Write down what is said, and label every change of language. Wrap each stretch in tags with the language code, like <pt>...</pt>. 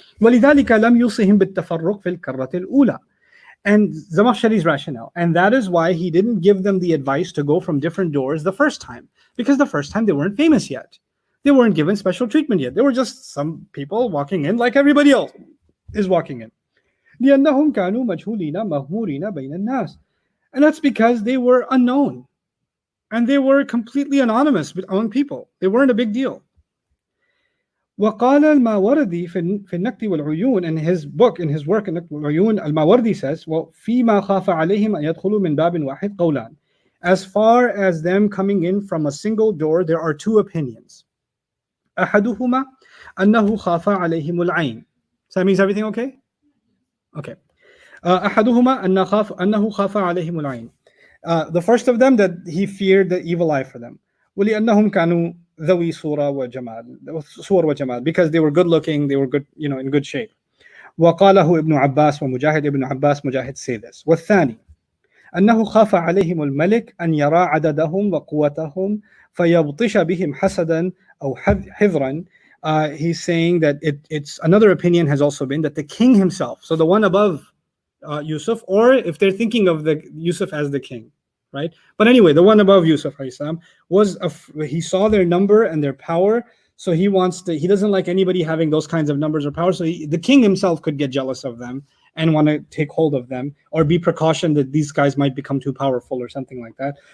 <ar>وَلِذَلِكَ لَمْ يُوصِهِمْ بِالتَّفَرُّقِ فِي الْكَرَّةِ الْأُولَى.</ar> <en>And Zamakhshari's rationale. And that is why he didn't give them the advice to go from different doors the first time. Because the first time they weren't famous yet. They weren't given special treatment yet. They were just some people walking in like everybody else is walking in.</en> <ar>لأنهم كانوا مجهولين مغمورين بين الناس.</ar> <en>And that's because they were unknown. And they were completely anonymous among people. They weren't a big deal.</en> <ar>وقال الماوردي في النكت والعيون,</ar> <en>in his work</en> <ar>النكت والعيون, الماوردي says, وفيما خاف عليهم أن يدخلوا من باب واحد قولان.</ar> <en>As far as them coming in from a single door, there are two opinions.</en> <ar>أحدهما أنه خاف عليهم العين.</ar> <en>So that means everything okay? Okay.</en> <ar>أحدهما أنه خاف عليهم العين.</ar> <en>The first of them, that he feared the evil eye for them.</en> <ar>ولأنهم كانوا ذوي صور وجمال,</ar> <en>because they were good looking, they were good, in good shape.</en> <ar>وقاله ابن عباس ومجاهد.</ar> <en>ابن عباس, Mujahid say this.</en> <ar>والثاني أنه خاف عليهم الملك أن يرى عددهم وقوتهم فيبطش بهم حسدا أو حذرا.</ar> <en>He's saying that it's another opinion has also been that the king himself, so the one above Yusuf, or if they're thinking of the Yusuf as the king, right? But anyway, the one above Yusuf he saw their number and their power, So he doesn't like anybody having those kinds of numbers or power. So the king himself could get jealous of them and want to take hold of them, or be precautioned that these guys might become too powerful or something like that.</en>